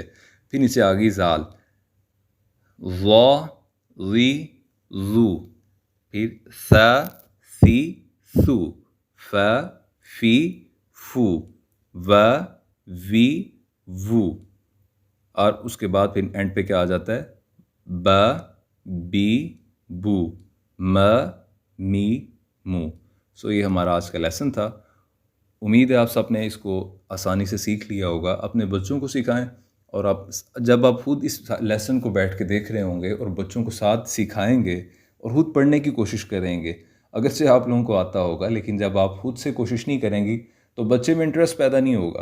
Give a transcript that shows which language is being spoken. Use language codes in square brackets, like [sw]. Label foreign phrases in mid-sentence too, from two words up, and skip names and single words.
[ur] پھر نیچے آ گئی زال، وا وی زو، پھر سا سی سو، فا فی فو، و وی وو. اور اس کے بعد پھر اینڈ پہ کیا آ جاتا ہے؟ ب بی بو، م می مو. سو یہ ہمارا آج کا لیسن تھا. امید ہے آپ سب نے اس کو آسانی سے سیکھ لیا ہوگا. اپنے بچوں کو سکھائیں، اور جب آپ خود اس لیسن کو بیٹھ کے دیکھ رہے ہوں گے اور بچوں کو ساتھ سکھائیں گے اور خود پڑھنے کی کوشش کریں گے، اگرچہ آپ لوگوں کو آتا ہوگا، لیکن جب آپ خود سے کوشش نہیں کریں گی تو بچے میں انٹرسٹ پیدا نہیں ہوگا.